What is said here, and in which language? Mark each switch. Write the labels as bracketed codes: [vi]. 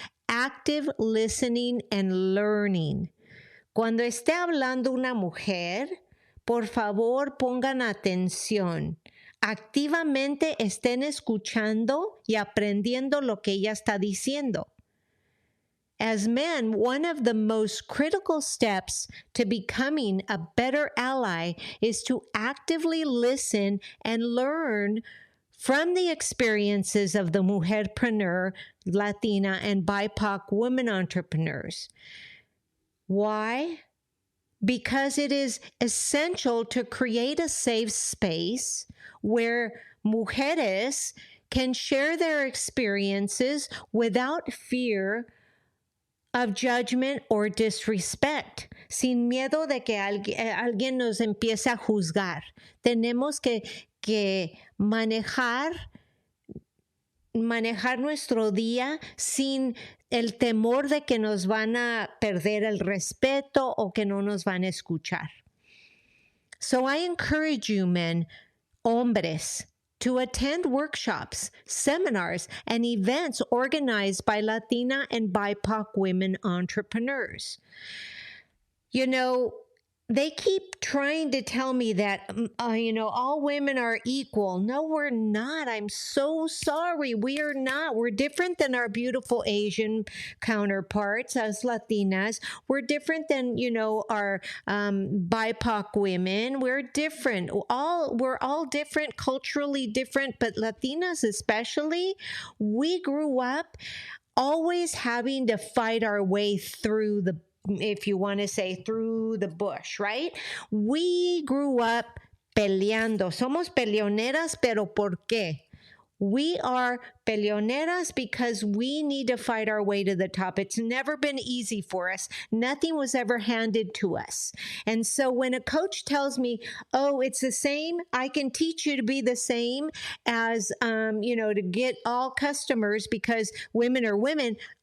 [en] Active listening and learning. [es] Cuando esté hablando una mujer, por favor pongan atención. Activamente estén escuchando y aprendiendo lo que ella está diciendo. [en] As men, one of the most critical steps to becoming a better ally is to actively listen and learn from the experiences of the Mujer-Preneur, Latina, and BIPOC women entrepreneurs. Why? Because it is essential to create a safe space where mujeres can share their experiences without fear of judgment or disrespect, [es] sin miedo de que alguien nos empiece a juzgar. Tenemos que manejar nuestro día sin el temor de que nos van a perder el respeto o que no nos van a escuchar. [en] So I encourage you, men, [es] hombres, [en] to attend workshops, seminars, and events organized by Latina and BIPOC women entrepreneurs. You know, they keep trying to tell me that, all women are equal. No, we're not. I'm so sorry. We are not. We're different than our beautiful Asian counterparts as Latinas. We're different than, our BIPOC women. We're different. We're all different, culturally different, but Latinas especially, we grew up always having to fight our way through the, if you want to say, through the bush, right? We grew up peleando. [es] Somos peleoneras, pero ¿por qué? [en] We are peleoneras because we need to fight our way to the top. It's never been easy for us. Nothing was ever handed to us. And so when a coach tells me, oh, it's the same, I can teach you to be the same as, to get all customers because women are women.